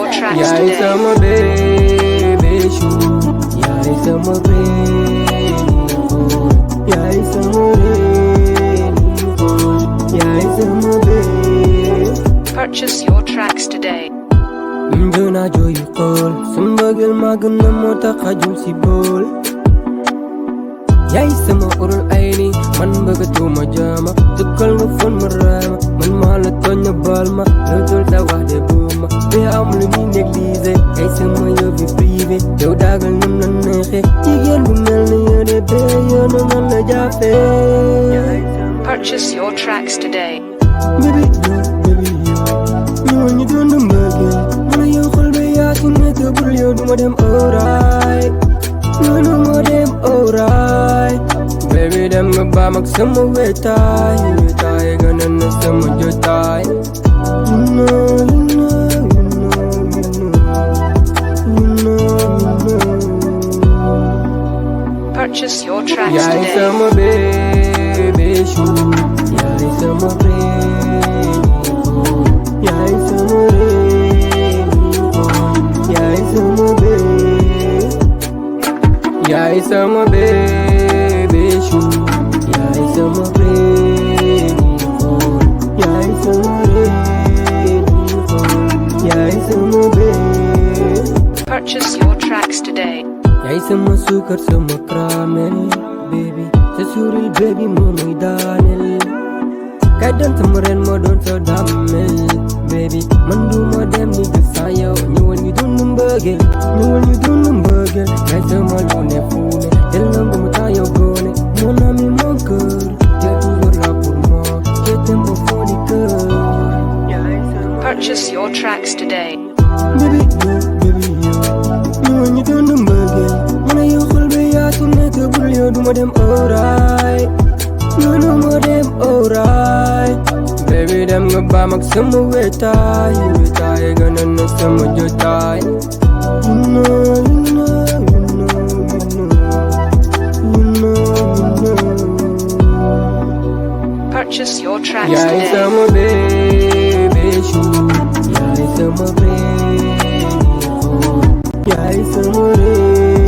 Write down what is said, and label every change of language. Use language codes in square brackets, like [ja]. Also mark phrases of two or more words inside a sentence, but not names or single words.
[en] tracks [wo] Yaay [en] today. [wo] sama [fr] bébé chou, [wo] yaay sama rainbow, yaay sama rainbow, yaay sama bébé. [en] Purchase your tracks today. [wo] Njuna jooyu xool sa mbëggeel màgg na moo tax xajul si bool. Yaay sama urul ay ni man bëggatuma jaama tukkal nga fon ma raama man maa la tooñ na baal ma dootul sa wax de buuma te am lu ñuy négliger ay sama yëfi privé yow daagal nun la neexe jigéen bu mel ni yow de bee yoonu man la jàppee. [en] Purchase your tracks today. [wo] Baby yow ñëwal ñu doon mbëggeel man yow xol bi yaatu nekk bul yow duma dem alright noonu moo dem alright baby dem nga baam ak sama wetaay wetaay gën na sama jotaay. [en] You know. Purchase your tracks [wo] Yaay [en] today. [wo] sama [fr] bébé chou, [wo] yaay sama rainbow, yaay sama rainbow, yaay sama bébé. Yaay sama [fr] bébé chou, [wo] yaay sama rainbow, yaay sama rainbow, yaay sama bébé. [en] Purchase your tracks today. [wo] Yaay sama suukar sama caramel baby sa suuril baby moo may daaneel kay doon sama ren moo doon sa dammel baby man du ma dem ni gis sa yow ñëwal ñu dund mbëggeel ñëwal ñu dund mbëggeel yaay sama lu ne fu ne del nangu ma taa yow góone [fr] mon ami mon cœur t'es toujours là pour moi je t'aime au fond du cœur. [en] Purchase your tracks today. [wo] Baby yow ñëwal ñu dund mbëggeel man yow xol bi yaatu nekk bul yow duma dem alright noonu moo dem alright baby dem nga baam ak sama wetaay wetaay gën na sama jotaay. [en] You know. Purchase your tracks [wo] Yaay [en] today. [wo] sama bébé chou, yaay sama rainbow, yaay sama rainbow.